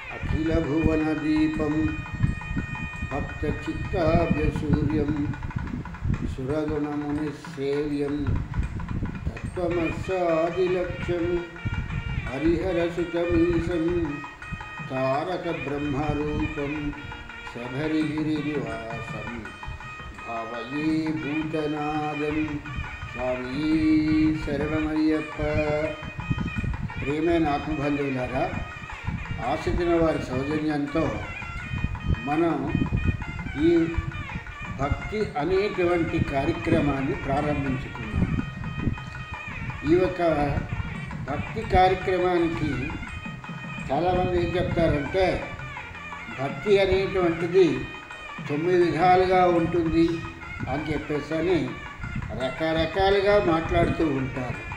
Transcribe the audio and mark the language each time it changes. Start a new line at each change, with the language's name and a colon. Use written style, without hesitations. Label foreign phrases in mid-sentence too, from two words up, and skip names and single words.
Sanskrit: अखिलभुवनदीपं भक्तचित्ताभ्यसूर्यं सुरगुणमुनिसेव्यं तत्त्वमस्यादिलक्ष्यं हरिहरसुतमीशं तारकब्रह्मरूपं शबरिगिरिनिवासं भावये भूतनादं स्वामी శరణమయ్యప్ప.
Telugu: ప్రియమైన ఆత్మబంధువులారా, ఆశించిన వారి సౌజన్యంతో మనం ఈ భక్తి అనేటువంటి కార్యక్రమాన్ని ప్రారంభించుకున్నాం. ఈ యొక్క భక్తి కార్యక్రమానికి చాలామంది ఏం చెప్తారంటే, భక్తి అనేటువంటిది 9 విధాలుగా ఉంటుంది అని చెప్పేసి రకరకాలుగా మాట్లాడుతూ ఉంటారు.